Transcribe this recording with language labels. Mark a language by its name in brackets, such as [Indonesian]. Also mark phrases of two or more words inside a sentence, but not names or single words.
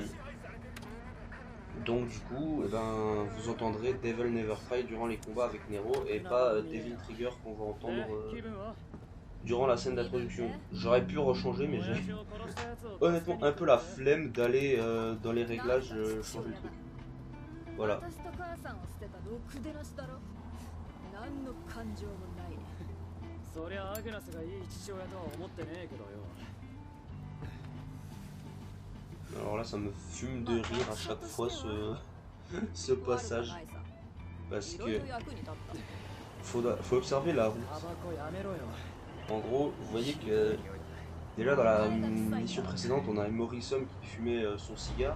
[French] Donc du coup, eh ben, vous entendrez Devil Never Cry durant les combats avec Nero, et pas Devil Trigger qu'on va entendre durant la scène d'introduction. J'aurais pu rechanger, mais j'ai honnêtement un peu la flemme d'aller dans les réglages changer le truc. Voilà. [Japanese] 母さんを捨てたろくでなしだろ。何の感情もない。そりゃアグナスがいい父親とは思ってねえけどよ。 [French] Alors là, ça me fume de rire à chaque fois ce passage. Parce que faut observer la route. En gros, vous voyez que déjà dans la mission précédente, on a Morrison qui fumait son cigare.